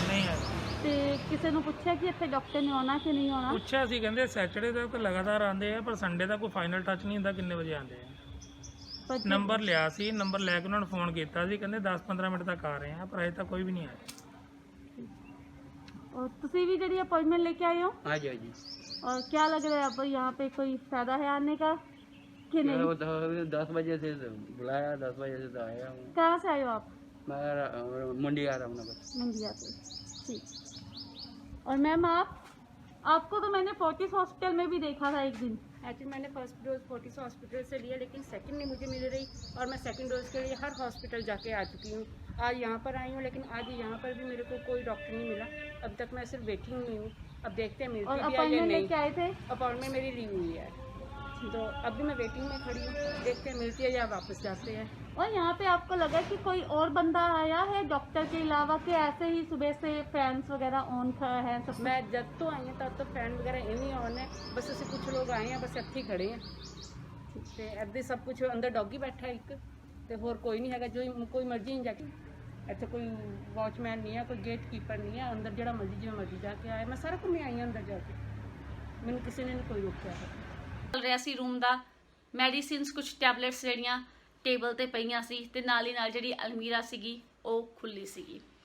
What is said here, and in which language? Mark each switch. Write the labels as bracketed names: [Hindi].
[Punjabi] ਨਹੀਂ ਆਏ। ਤੇ ਕਿਸੇ ਨੂੰ ਪੁੱਛਿਆ ਕਿ ਇੱਥੇ ਡਾਕਟਰ ਨੇ ਆਉਣਾ ਕਿ ਨਹੀਂ ਆਉਣਾ? ਪੁੱਛਿਆ ਸੀ, ਕਹਿੰਦੇ ਸੈਟਰਡੇ ਤੱਕ ਲਗਾਤਾਰ ਆਉਂਦੇ ਆ, ਪਰ ਸੰਡੇ ਦਾ ਕੋਈ ਫਾਈਨਲ ਟੱਚ ਨਹੀਂ ਹੁੰਦਾ ਕਿੰਨੇ ਵਜੇ ਆਉਂਦੇ ਆ। ਪਰ ਨੰਬਰ ਲਿਆ ਸੀ, ਨੰਬਰ ਲੈ ਕੇ ਉਹਨਾਂ ਨੂੰ ਫੋਨ ਕੀਤਾ ਸੀ, ਕਹਿੰਦੇ 10-15 ਮਿੰਟ ਤੱਕ ਆ ਰਹੇ ਆ, ਪਰ ਅਜੇ ਤੱਕ ਕੋਈ ਵੀ ਨਹੀਂ ਆਇਆ। और तुसी भी जड़ी अपॉइंटमेंट लेके आए हो? [Hindi] हाँ जी हाँ जी। और क्या लग रहा है अब यहाँ पे कोई फायदा है आने का कि नहीं? वो तो 10 बजे से बुलाया, 10 बजे से तो आया हूँ। कहाँ से आए हो आप? मैं मंडी आ रहा हूँ ना बस। मंडिया से। ठीक। और मैम आपको तो मैंने फोर्टिस हॉस्पिटल में भी देखा था एक दिन। एक्चुअली मैंने फर्स्ट डोज फोर्टिस हॉस्पिटल से लिया, लेकिन सेकंड नहीं मुझे मिल रही, और मैं सेकंड डोज के लिए हर हॉस्पिटल जाके आ चुकी हूँ। आज यहाँ पर आई हूँ, लेकिन आज यहाँ पर भी मेरे को कोई डॉक्टर नहीं मिला। अब तक मैं सिर्फ वेटिंग में हूँ। अब देखते हैं और मिलती भी है या अपॉइंटमेंट नहीं। लेके आए थे? अपॉइंटमेंट मेरी ली हुई है, तो अब भी मैं वेटिंग में खड़ी हूँ। देखते हैं मिलती है या वापस जाते हैं। और यहाँ पे आपको लगा कि कोई और बंदा आया है डॉक्टर के अलावा, कि ऐसे ही सुबह से फैंस वगैरह ऑन है सब? मैं जब तो आई हूँ तब तो फैन वगैरह इन्हीं ऑन है, बस ऐसे कुछ लोग आए हैं, बस [Punjabi] ਇੱਥੇ ਹੀ ਖੜੇ [Hindi] हैं। [Punjabi] ਤੇ ਇੱਦਾਂ ਸਭ ਕੁਝ ਅੰਦਰ ਡੌਗੀ ਬੈਠਾ ਇੱਕ, ਤੇ ਹੋਰ ਕੋਈ ਨਹੀਂ ਹੈਗਾ। ਜੋ ਕੋਈ ਮਰਜ਼ੀ ਨਹੀਂ ਜਾ ਕੇ, ਇੱਥੇ ਕੋਈ ਵਾਚਮੈਨ ਨਹੀਂ ਹੈ, ਕੋਈ ਗੇਟ ਕੀਪਰ ਨਹੀਂ ਹੈ। ਅੰਦਰ ਜਿਹੜਾ ਮਰਜ਼ੀ ਜਿਵੇਂ ਮਰਜ਼ੀ ਜਾ ਕੇ ਆਏ। ਮੈਂ ਸਾਰਾ ਘੁੰਮੇ ਆਈ ਹਾਂ ਅੰਦਰ ਜਾ ਕੇ, ਮੈਨੂੰ ਕਿਸੇ ਨੇ ਕੋਈ ਰੋਕਿਆ ਹੈ। ਚੱਲ ਰਿਹਾ ਸੀ ਰੂਮ ਦਾ, ਮੈਡੀਸਿਨਸ ਕੁਝ ਟੈਬਲੇਟਸ ਜਿਹੜੀਆਂ ਟੇਬਲ ਤੇ ਪਈਆਂ ਸੀ, ਤੇ ਨਾਲ ਹੀ ਨਾਲ ਜਿਹੜੀ ਅਲਮੀਰਾ ਸੀਗੀ ਉਹ ਖੁੱਲੀ ਸੀਗੀ।